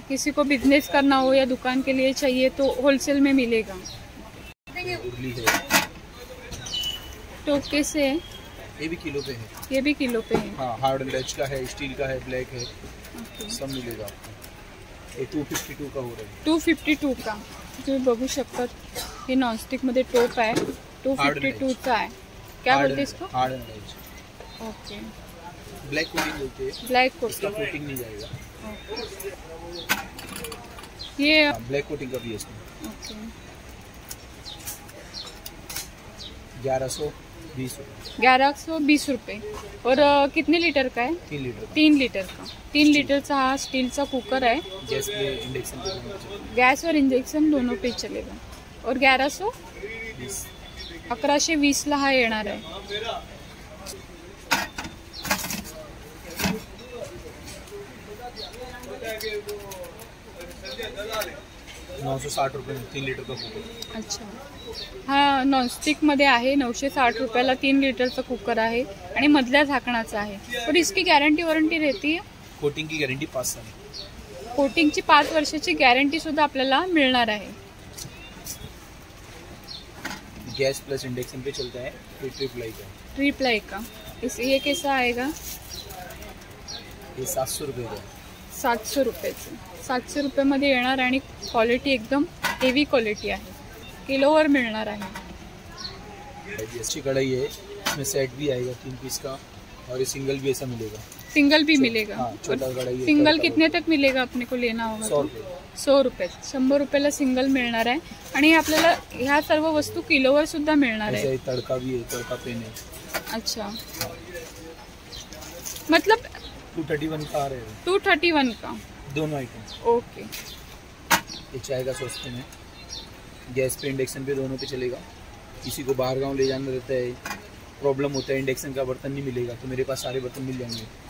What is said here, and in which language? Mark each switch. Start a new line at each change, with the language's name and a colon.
Hindi: किसी को बिजनेस करना हो या दुकान के लिए चाहिए तो होलसेल में मिलेगा. उर्ली है. टोके से ये भी किलो पे है। ये भी किलो पे है। हाँ, हार्ड लच का है, स्टील का है, ब्लैक है, ओके। सब मिलेगा आपको। ये 252 का हो रहा है।
Marathi: 252 का तुम्ही बघू शकता, हे नॉनस्टिक मध्ये टोप आहे, 252 चा आहे।
Hindi: क्या बोलते इसको? हार्ड एंड लच। ओके। ब्लैक कोटिंग बोलते हैं। ब्लैक इसका कोटिंग। कोटिंग नहीं जाएगा। ये ब्लैक कोटिंग का भी है इसमें। ओके। 1120 रुपये। 1120 रुपये। और कितने लीटर का है? 3 लीटर का। 3 लीटर का।
Marathi: 3 लीटरचा हा स्टीलचा कुकर आहे।
Hindi: गैस पे इंडक्शन पे दोनों पे चलेगा। गैस और इंजेक्शन दोनों पे चलेगा। और 1120।
Marathi: 1120 ला हा येणार आहे।
Hindi: 960 रुपये में 3 लीटर का कुकर।
Marathi: अच्छा, हा नॉनस्टिक मध्ये आहे। 960 रुपयाला 3 लीटरचा कुकर आहे आणि मधल्या झाकणाचा आहे।
Hindi: और इसकी गॅरंटी वॉरंटी रहती है? कोटिंग की गारंटी 5 साल।
Marathi: कोटिंगची 5 वर्षाची गॅरंटी सुद्धा आपल्याला मिळणार आहे।
Hindi: गैस प्लस इंडक्शन पे चलता है। ये ट्रिप्लाई का। ट्रिप्लाई का। ये कैसा आएगा? ये 700 रुपये का।
Marathi: 700 रुपयाचं। 700 रुपयामध्ये येणार आणि क्वालिटी एकदम हेवी क्वालिटी आहे। किलोवर मिळणार आहे।
Hindi: अच्छी कढ़ाई है, इसमें सेट भी आएगा 3 पीस का, और ये सिंगल भी ऐसा मिलेगा। सिंगल भी मिलेगा? हाँ, छोटा कढ़ाई है। सिंगल कितने तक मिलेगा अपने को लेना होगा? 100 रुपये। 100 रुपये।
Marathi: 100 रुपयाला सिंगल मिळणार आहे आणि आपल्याला ह्या सर्व वस्तू किलोवर सुद्धा मिळणार
Hindi: ऐसा
Marathi: आहे।
Hindi: ही तड़का भी है, तड़का पेन है। अच्छा, मतलब 231 का आ रहे हैं 231 का दोनों आइटम। ओके। ये चाय का सस्ते में, गैस पे इंडक्शन पे दोनों पे चलेगा। किसी को बाहर गांव ले जाना रहता है, प्रॉब्लम होता है, इंडक्शन का बर्तन नहीं मिलेगा, तो मेरे पास सारे बर्तन मिल जाएंगे।